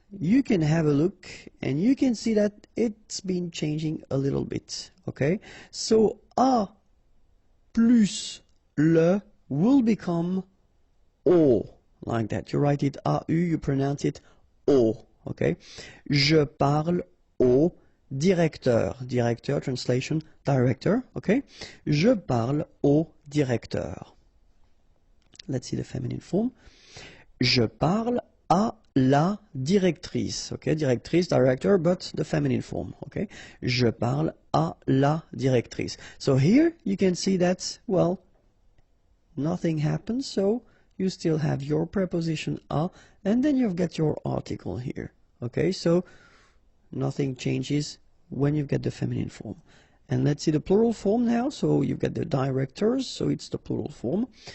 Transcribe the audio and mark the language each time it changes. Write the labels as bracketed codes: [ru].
[en] you can have a look and you can see that it's been changing a little bit. Okay, so A plus le will become O, like that. You write it AU, you pronounce it O. [fr] Okay, je parle au directeur. Directeur, [en] translation, director. Okay, [fr] je parle au directeur. [en] Let's see the feminine form. [fr] Je parle à la directrice. [en] Okay, directrice, director, but the feminine form. [fr] Okay, je parle à la directrice. [en] So here you can see that, well, nothing happens, so you still have your preposition à, and then you've got your article here. Okay, so nothing changes when you get the feminine form. And let's see the plural form now. So you've got the directors, so it's the plural form.